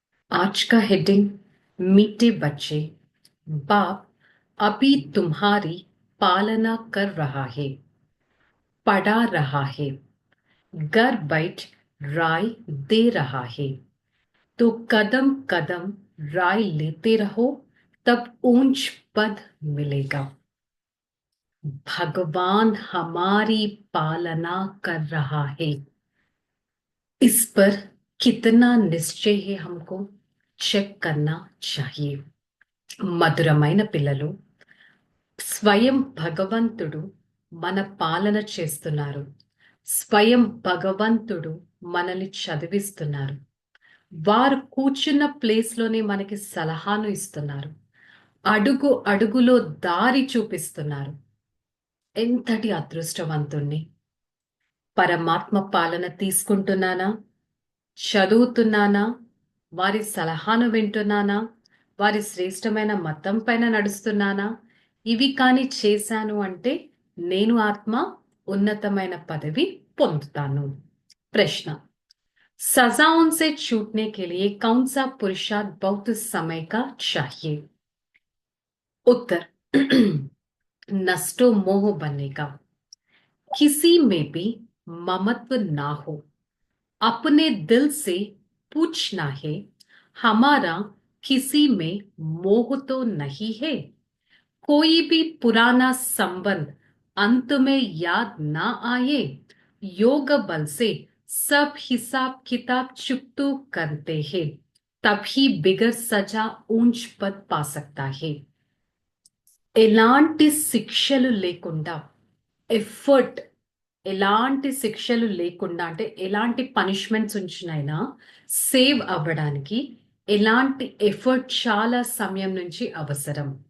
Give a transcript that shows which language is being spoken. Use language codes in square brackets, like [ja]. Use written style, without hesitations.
[hi] आज का हेडिंग मीठे बच्चे, बाप अभी तुम्हारी पालना कर रहा है, पढ़ा रहा है, घर बैठ राय दे रहा है, तो कदम कदम राय लेते रहो, तब ऊंच पद मिलेगा। भगवान हमारी पालना कर रहा है, इस पर कितना निश्चय है हमको చెక్ करना चाहिए. [te] మధురమైన పిల్లలు, స్వయం భగవంతుడు మన పాలన చేస్తున్నారు. స్వయం భగవంతుడు మనల్ని చదివిస్తున్నారు. వారు కూర్చున్న ప్లేస్లోనే మనకి సలహాను ఇస్తున్నారు. అడుగు అడుగులో దారి చూపిస్తున్నారు. ఎంతటి అదృష్టవంతుణ్ణి! పరమాత్మ పాలన తీసుకుంటున్నానా? చదువుతున్నానా? వారి సలహాను వింటున్నానా? వారి శ్రేష్టమైన మతం పైన నడుస్తున్నానా? ఇవి కాని చేశాను అంటే నేను ఆత్మ ఉన్నతమైన పదవి పొందుతాను. [hi] ప్రశ్న: सजाओं से छूटने के लिए कौन सा पुरुषार्थ बहुत समय का चाहिए? उत्तर: नष्टो मोह बनने का। किसी में भी ममत्व ना हो, अपने दिल से पूछना है, हमारा किसी में मोह तो नहीं है? कोई भी पुराना संबंध अंत में याद ना आए, योग बल से सब हिसाब किताब चुकतो करते हैं, तभी बिगर सजा ऊंच पद पा सकता है. [te] ఎలాంటి శిక్షలు లేకుండా, ఎఫర్ట్ ఎలాంటి శిక్షలు లేకుండా, అంటే ఎలాంటి పనిష్మెంట్స్ ఉంచినైనా సేవ్ అవ్వడానికి ఎలాంటి ఎఫర్ట్ చాలా సమయం నుంచి అవసరం.